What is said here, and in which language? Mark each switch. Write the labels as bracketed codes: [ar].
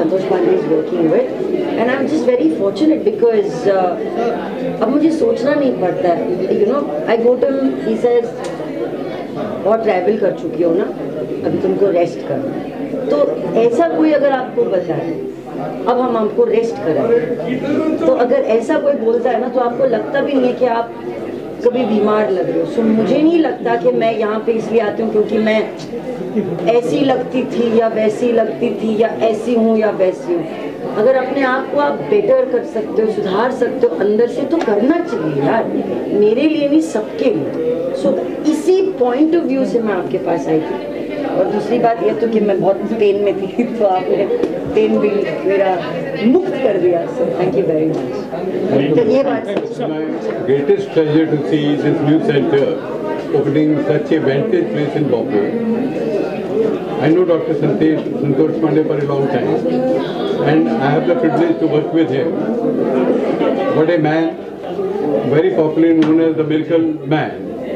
[en] Santosh Pandey is working with and I'm just very fortunate because [hi] अब मुझे सोचना नहीं पड़ता है। [en] I go to him, he says [hi] बहुत ट्रैवल कर चुकी हो ना, अभी तुमको रेस्ट करना। तो ऐसा कोई अगर आपको बताए अब हम आपको रेस्ट कराएं, तो अगर ऐसा कोई बोलता है ना तो आपको लगता भी नहीं है कि आप कभी बीमार लग रहे हो। सो मुझे नहीं लगता कि मैं यहाँ पे इसलिए आती हूँ क्योंकि मैं ऐसी लगती थी या वैसी लगती थी या ऐसी हूँ या वैसी हूँ। अगर अपने आप को आप बेटर कर सकते हो, सुधार सकते हो अंदर से तो करना चाहिए यार, मेरे लिए नहीं सबके लिए। सो इसी पॉइंट ऑफ व्यू से मैं आपके पास आई थी। और दूसरी बात ये तो कि मैं बहुत पेन में थी तो आपने पेन भी मेरा मुक्त कर दिया। [en] So thank you very much. [hi] तो ये बात [en] greatest pleasure to see this new center opening such a vantage place in Bombay. I know Dr. Santosh Pandey for a long time and I have the privilege to work with him. What a man, very popularly known as the miracle man.